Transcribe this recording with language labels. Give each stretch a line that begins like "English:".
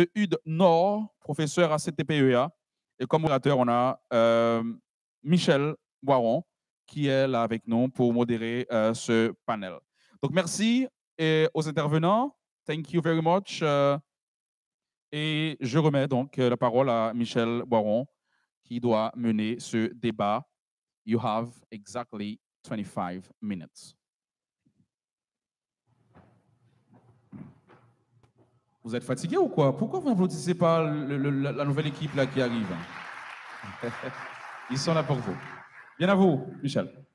French: Hude Nord, professeur à CTPEA. Et comme modérateur, on a Michel Boiron, qui est là avec nous pour modérer ce panel. Donc, merci aux intervenants.
English: Thank you very much.
French: Et je remets donc la parole à Michel Boiron, qui doit mener ce débat.
English: You have exactly 25 minutes.
French: Vous êtes fatigué ou quoi? Pourquoi vous n'applaudissez pas la nouvelle équipe là qui arrive? Ils sont là pour vous. Bien à vous, Michel.